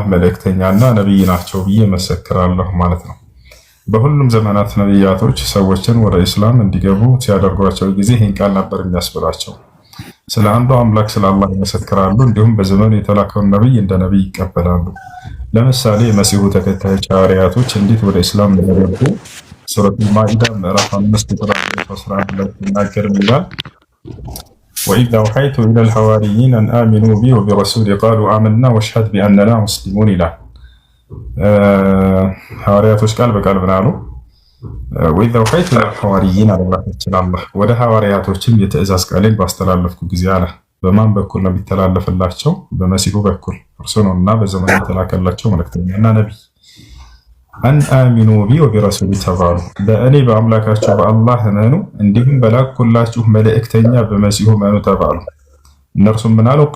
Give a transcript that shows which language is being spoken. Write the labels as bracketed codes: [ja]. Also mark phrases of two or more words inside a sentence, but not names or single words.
[am] መልእክተኛና ነብይ ናቸው ብዬ መሰክራለሁ ማለት ነው። በሁሉም ዘመናት ነብያቶች ሰዎችን ወደ እስላም እንዲገቡ ሲያደርጓቸው ጊዜ ይህን ቃል ነበር የሚያስብላቸው። ስለ አንዱ አምላክ ስለ አላህ ይመሰክራሉ። እንዲሁም በዘመኑ የተላከውን ነብይ እንደ ነብይ ይቀበላሉ። ለምሳሌ የመሲሁ ተከታዮች ሐዋርያቶች እንዴት ወደ እስላም እንደገቡ ሱረቱል ማኢዳ ምዕራፍ 5 ቁጥር 11 ላይ ይናገር ይላል [ar] وإذ أوحيت إلى الحواريين أن آمنوا بي وبرسولي قالوا آمنا واشهد بأننا مسلمون [am] ይላል። ሐዋርያቶች ቃል በቃል ብናሉ [ar] وإذ أوحيت إلى الحواريين [am] አላህ ወደ ሐዋርያቶችም የትእዛዝ ቃሌን ባስተላለፍኩ ጊዜ አለ። በማን በኩል ነው የሚተላለፍላቸው? በመሲሁ በኩል እርሱ ነውና በዘመኑ የተላከላቸው መልእክተኛና ነብይ። [ar] أن آمنوا بي وبرسولي [am] ተባሉ፣ በእኔ በአምላካቸው በአላህ እመኑ፣ እንዲሁም በላኩላችሁ መልእክተኛ በመሲሁ እመኑ ተባሉ። እነርሱም ምን አሉ?